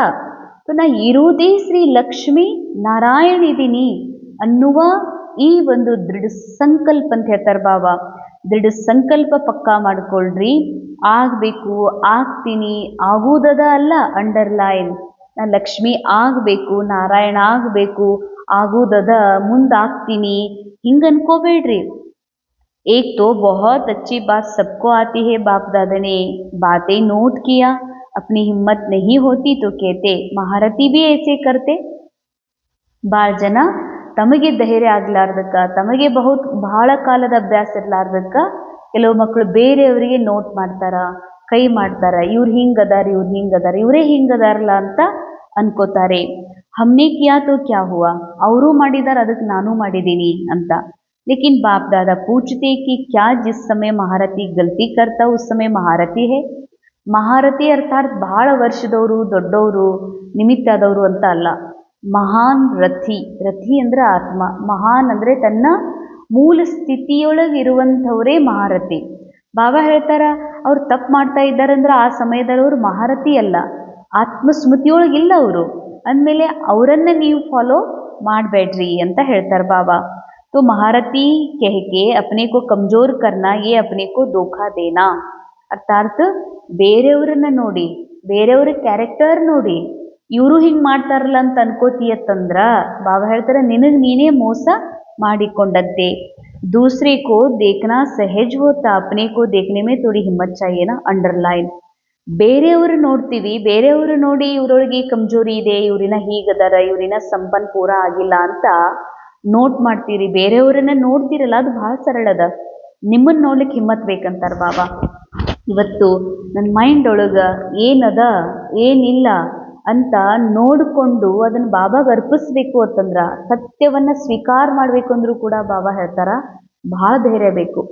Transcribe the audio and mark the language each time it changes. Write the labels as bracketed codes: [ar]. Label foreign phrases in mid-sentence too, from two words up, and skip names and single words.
[kn] ನಾ ಇರುವುದೇ ಶ್ರೀ ಲಕ್ಷ್ಮೀ ನಾರಾಯಣ ಇದ್ದೀನಿ ಅನ್ನುವ ಈ ಒಂದು ದೃಢ ಸಂಕಲ್ಪ ಅಂತ ಹೇಳ್ತಾರೆ ಬಾಬಾ. ದೃಢ ಸಂಕಲ್ಪ ಪಕ್ಕಾ ಮಾಡ್ಕೊಳ್ರಿ. ಆಗಬೇಕು, ಆಗ್ತೀನಿ, ಆಗುವುದದ ಅಲ್ಲ, ಅಂಡರ್ಲೈನ್. ನಾ ಲಕ್ಷ್ಮಿ ಆಗಬೇಕು, ನಾರಾಯಣ ಆಗಬೇಕು, ಆಗುವುದದ, ಮುಂದಾಗ್ತೀನಿ, ಹಿಂಗೆ ಅನ್ಕೋಬೇಡ್ರಿ. [hi] एक तो बहुत अच्छी बात सबको आती है, बाप दादा ने बातें नोट किया. अपनी हिम्मत नहीं होती तो कहते, महारथी भी ऐसे करते. [kn] ಭಾಳ ಜನ ತಮಗೆ ಧೈರ್ಯ ಆಗ್ಲಾರ್ದಕ್ಕ, ತಮಗೆ ಬಹಳ ಕಾಲದ ಅಭ್ಯಾಸ ಇರ್ಲಾರ್ದಕ್ಕ ಕೆಲವು ಮಕ್ಕಳು ಬೇರೆಯವರಿಗೆ ನೋಟ್ ಮಾಡ್ತಾರ, ಕೈ ಮಾಡ್ತಾರ, ಇವ್ರು ಹಿಂಗದಾರ, ಇವರೇ ಹಿಂಗದಾರಲ್ಲ ಅಂತ ಅನ್ಕೋತಾರೆ. [hi] हमने किया तो क्या हुआ, [kn] ಅವರೂ ಮಾಡಿದಾರ, ಅದಕ್ಕೆ ನಾನು ಮಾಡಿದ್ದೀನಿ ಅಂತ. [hi] लेकिन बाप दादा पूछते कि क्या जिस समय महारथी गलती करता उस समय महारथी है. [kn] ಮಹಾರಥಿ ಅರ್ಥಾತ್ ಬಹಳ ವರ್ಷದವರು, ದೊಡ್ಡವರು, ನಿಮಿತ್ತ ಆದವರು ಅಂತ ಅಲ್ಲ. ಮಹಾನ್ ರಥಿ, ರಥಿ ಅಂದರೆ ಆತ್ಮ, ಮಹಾನ್ ಅಂದರೆ ತನ್ನ ಮೂಲ ಸ್ಥಿತಿಯೊಳಗಿರುವಂಥವರೇ ಮಹಾರಥಿ. ಬಾಬಾ ಹೇಳ್ತಾರ, ಅವ್ರು ತಪ್ಪು ಮಾಡ್ತಾ ಇದ್ದಾರಂದ್ರೆ ಆ ಸಮಯದಲ್ಲಿ ಅವರು ಮಹಾರಥಿ ಅಲ್ಲ, ಆತ್ಮಸ್ಮೃತಿಯೊಳಗಿಲ್ಲ ಅವರು. ಅಂದಮೇಲೆ ಅವರನ್ನು ನೀವು ಫಾಲೋ ಮಾಡಬೇಡ್ರಿ ಅಂತ ಹೇಳ್ತಾರೆ ಬಾಬಾ. [hi] तो महारथी कह के अपने को कमजोर करना, ये अपने को धोखा देना. [kn] ಅರ್ಥಾತ್ ಬೇರೆಯವ್ರನ್ನ ನೋಡಿ, ಬೇರೆಯವ್ರ ಕ್ಯಾರೆಕ್ಟರ್ ನೋಡಿ ಇವರು ಹಿಂಗೆ ಮಾಡ್ತಾರಲ್ಲ ಅಂತ ಅನ್ಕೋತೀಯತ್ತಂದ್ರ ಬಾಬಾ ಹೇಳ್ತಾರೆ, ನಿನಗೆ ನೀನೇ ಮೋಸ ಮಾಡಿಕೊಂಡಂತೆ. [hi] दूसरे को देखना सहज होता, अपने को देखने में थोड़ी हिम्मत चाहिए ना. [kn] ಅಂಡರ್ಲೈನ್. ಬೇರೆಯವರು ನೋಡ್ತೀವಿ, ಬೇರೆಯವರು ನೋಡಿ ಇವರೊಳಗೆ ಕಮ್ಜೋರಿ ಇದೆ, ಇವರಿನ ಹೀಗದಾರ, ಇವರಿನ ಸಂಪನ್ ಪೂರ ಆಗಿಲ್ಲ ಅಂತ ನೋಟ್ ಮಾಡ್ತೀರಿ. ಬೇರೆಯವರನ್ನ ನೋಡ್ತೀರಲ್ಲ, ಅದು ಭಾಳ ಸರಳದ. ನಿಮ್ಮನ್ನು ನೋಡ್ಲಿಕ್ಕೆ ಹಿಮ್ಮತ್ ಬೇಕಂತಾರೆ ಬಾಬಾ. ಇವತ್ತು ನನ್ನ ಮೈಂಡ್ ಒಳಗೆ ಏನದ ಏನಿಲ್ಲ ಅಂತ ನೋಡಿಕೊಂಡು ಅದನ್ನು ಬಾಬಾಗೆ ಅರ್ಪಿಸ್ಬೇಕು ಅಂತಂದ್ರೆ, ಸತ್ಯವನ್ನು ಸ್ವೀಕಾರ ಮಾಡಬೇಕು ಅಂದರೂ ಕೂಡ ಬಾಬಾ ಹೇಳ್ತಾರ ಭಾಳ ಧೈರ್ಯ ಬೇಕು.